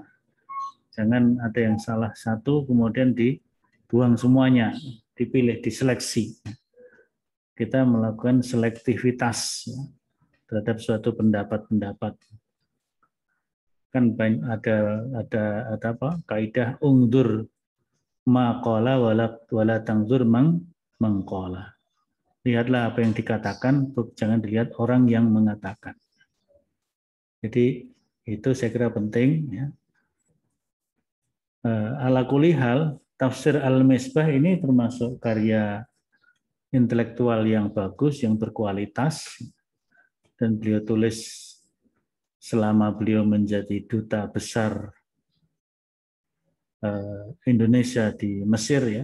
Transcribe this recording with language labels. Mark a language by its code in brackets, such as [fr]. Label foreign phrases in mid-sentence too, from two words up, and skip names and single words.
[id] Jangan ada yang salah satu kemudian dibuang semuanya, dipilih, diseleksi. kita melakukan selektivitas ya, terhadap suatu pendapat-pendapat. Kan ada apa? [ar] Kaidah انظر ما قال ولا تنظر من قال. [id] Lihatlah apa yang dikatakan, jangan dilihat orang yang mengatakan. Jadi itu saya kira penting ya. [ar] على كل حال, [id] tafsir Al-Misbah ini termasuk karya intelektual yang bagus, yang berkualitas, dan beliau tulis selama beliau menjadi duta besar Indonesia di Mesir ya.